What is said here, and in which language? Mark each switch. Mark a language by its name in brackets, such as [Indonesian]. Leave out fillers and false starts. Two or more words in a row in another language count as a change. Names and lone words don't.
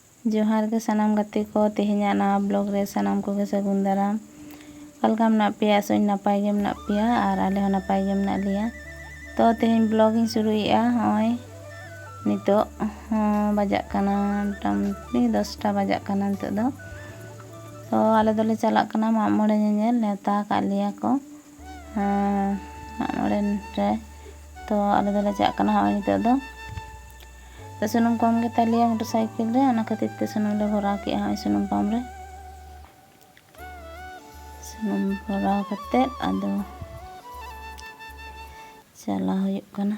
[Santali] जोहार के सानाम गाते को तेहेन्या नवा ब्लॉग रे सानाम को सागुन दाराम कलका मेना पेया सोई नपाय गे मेना पेया और आले हो नपाय गे मेना लिया। तो तेहेन ब्लॉगिंग शुरुएआ होय नितो बजाक काना मोटामुटी 10टा बजाक काना नितो दो। तो आले दोले चलाक काना माग मोड़े ñeñel नेवता का लिया को माग मोड़े रे। तो आले दोले चलाक काना होय नितो दो। तो सुनुम कम के तालिया मोटरसाइकिल रे ओना खातिर ते सुनुम ले भरा के हाय सुनुम पंप रे सुनुम भरा कते आदो चला हुयुक काना।